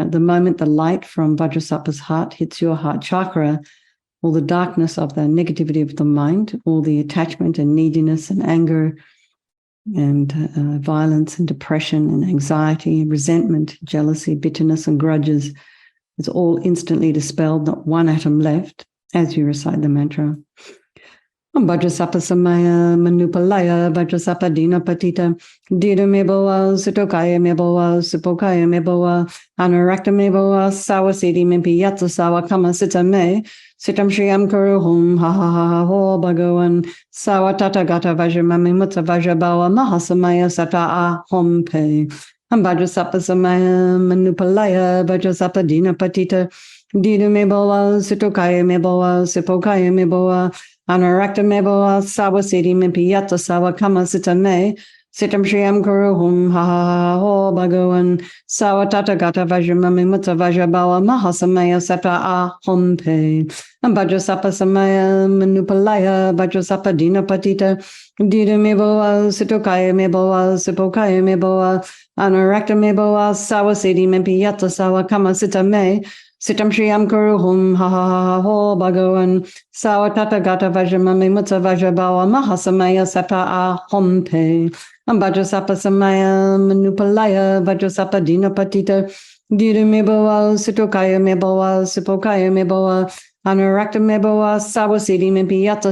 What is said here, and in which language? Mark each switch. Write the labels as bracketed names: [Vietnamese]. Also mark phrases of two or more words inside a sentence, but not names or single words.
[English] The moment the light from Vajrasattva's heart hits your heart chakra, all the darkness of the negativity of the mind, all the attachment and neediness and anger and violence and depression and anxiety, resentment, jealousy, bitterness and grudges, it's all instantly dispelled, not one atom left as you recite the mantra. [Sanskrit] Vajrasattva samaya manupalaya Vajrasattva dina patita dida meboa sitokaya meboa sipokaya meboa anarakta meboa sawasiti mimpi yatsa sawa kama sita me sitam shriyam kuru hum ha ha ha ha ho bhagavan sawa tata gata vajramami mutta vajrabawa mahasamaya sata a hom pe Vajrasattva samaya manupalaya Vajrasattva dina patita dida meboa sitokaya meboa sipokaya meboa Anarakta meboa sawasiti mimpi yata sawa kama sita me sitam shriyam kuru hum ha ha ha ho bhagavan sawa tata gata vajramami mutta vajrabawa mahasamaya sata a hom pe Vajrasattva samaya manupalaya Vajrasattva dina patita dida meboa sitokaya meboa sipokaya meboa Anarakta meboa sawasiti mimpi yata sawa kama sita me Sitam Shriyam Kuru Hum Ha Ha Ha Ho Bhagavan Sawa Tata Gata Vajramami Mutta Vajrabawa Mahasamaya Sata A Hom Pe Vajrasattva Samaya Manupalaya Vajrasattva Dina Patita Dida Meboa Sitokaya Meboa Sipokaya Meboa Anurakta Meboa Sawasiti Mimpi Yata